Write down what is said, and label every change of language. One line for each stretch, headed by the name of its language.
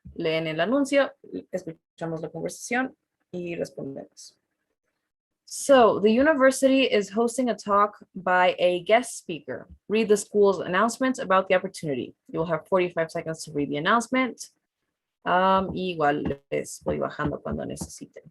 Spanish: Leen el anuncio, escuchamos la conversación y respondemos.
English: So the university is hosting a talk by a guest speaker. Read the school's announcement about the opportunity. You'll have 45 seconds to read the announcement.
Spanish: Igual les voy bajando cuando necesiten.